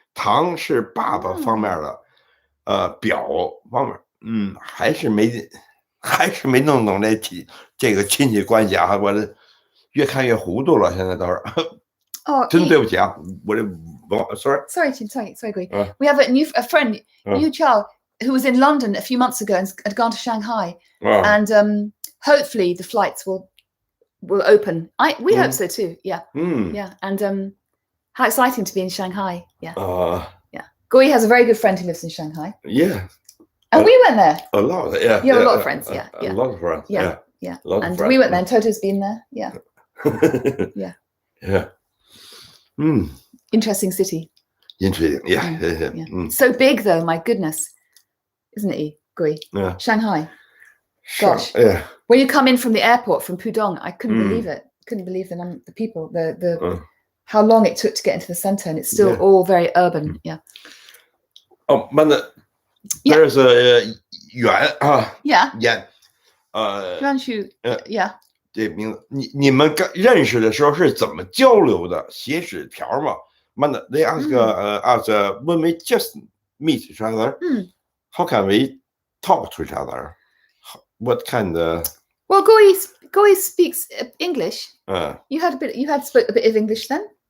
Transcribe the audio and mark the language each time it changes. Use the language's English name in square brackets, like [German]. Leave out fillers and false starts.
[Chinese] 堂是爸爸方面的，表方面，还是没弄懂这个亲戚关系啊，我这越看越糊涂了，现在都是。真对不起啊，我这 [English] sorry, [Chinese] Guo. [English] We have a friend, Yu Chao, who was in London a few months ago and had gone to Shanghai, and hopefully the flights will open. We hope so too. Yeah, yeah, and how exciting to be in Shanghai. Yeah, yeah. Guo Yi has a very good friend who lives in Shanghai. Yeah, and we went there. A lot, yeah. You have a lot of friends, yeah. A lot of friends, yeah. And we went there, and Toto's been there, yeah. Yeah. Interesting city. Interesting, yeah. So big though, my goodness, isn't it, Guo Yi? Yeah. Shanghai. Gosh. Yeah. When you come in from the airport from Pudong, I couldn't believe it. Couldn't believe the people, the how long it took to get into the center, and it's still all very urban. Yeah. Oh, but there's a yuan. Yeah. Yeah. 让去，yeah。 [Chinese] 这名字，你们刚认识的时候是怎么交流的？写纸条吗？ [English] Man, they ask us when we just meet each other. How can we talk to each other? What kind of? Well, Guo Yi speaks English. You had spoke a bit of English then.